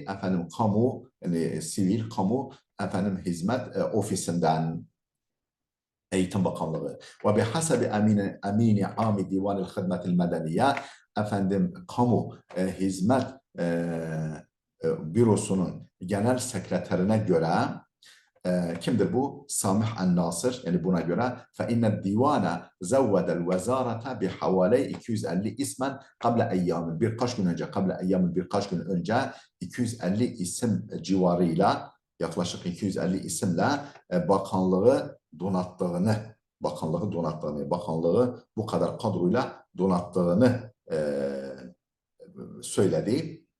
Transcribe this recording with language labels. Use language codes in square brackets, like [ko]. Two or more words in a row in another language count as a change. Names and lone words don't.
[tr] Efendim kamu, yani sivil kamu efendim hizmet ofisinden, Eğitim Bakanlığı. [ar] وبحسب أمين عام ديوان الخدمة المدنية, [tr] efendim kamu hizmet bürosunun genel sekreterine göre, kimdir bu? [ar] Samih en-Nasır, [tr] yani buna göre [ar] فَاِنَّ الدِّيوَانَ زَوَّدَ الْوَزَارَةَ بِحَوَالَيْ 250 ismen قَبْلَ اَيَّامٍ, [tr] birkaç gün önce 250 isim civarıyla, yaklaşık 250 isimle bakanlığı bu kadar kadroyla donattığını söyledi.